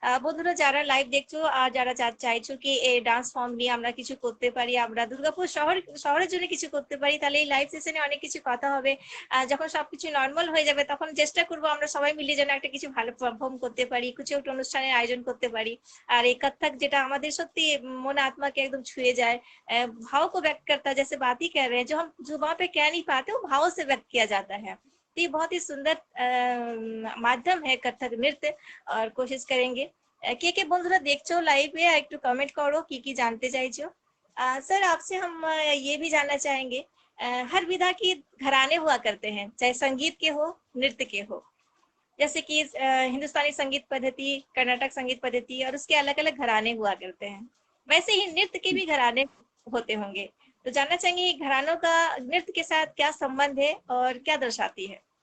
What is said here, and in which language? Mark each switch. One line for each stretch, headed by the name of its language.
Bangla: বন্ধুরা যারা লাইভ দেখছো আর যারা চাইছো কি এই ডান্স ফর্ম নিয়ে আমরা কিছু করতে পারি, আমরা দুর্গাপুর শহরের জন্য কিছু করতে পারি, তাহলে এই লাইভ সেশনে অনেক কিছু কথা হবে। যখন সবকিছু নর্মাল হয়ে যাবে তখন চেষ্টা করবো আমরা সবাই মিলে যেন একটা কিছু ভালো পারফর্ম করতে পারি, কিছু একটা অনুষ্ঠানের আয়োজন করতে পারি। আর এই কত্থক যেটা আমাদের
Hindi: सत्य मन आत्मा के एकदम छुए जाए, भाव को व्यक्त करता है, जैसे बात ही कर रहे हैं जो हम जुबान पे कह नहीं पाते वो भावों से व्यक्त किया जाता है। तो ये बहुत ही सुंदर माध्यम है कथक नृत्य। और कोशिश करेंगे
Bangla: কে কে বন্ধুরা দেখছো লাইভে একটু কমেন্ট করো কি কি জানতে চাইছো।
Hindi: सर आपसे हम ये भी जानना चाहेंगे, हर विधा की घराने हुआ करते हैं, चाहे संगीत के हो नृत्य के हो। जैसे कि हिंदुस्तानी संगीत पद्धति, कर्नाटक संगीत पद्धति और उसके अलग अलग घराने हुआ करते हैं। वैसे ही नृत्य के भी घराने होते होंगे। तो जानना चाहेंगे घरानों का नृत्य के साथ क्या संबंध है और क्या दर्शाती है।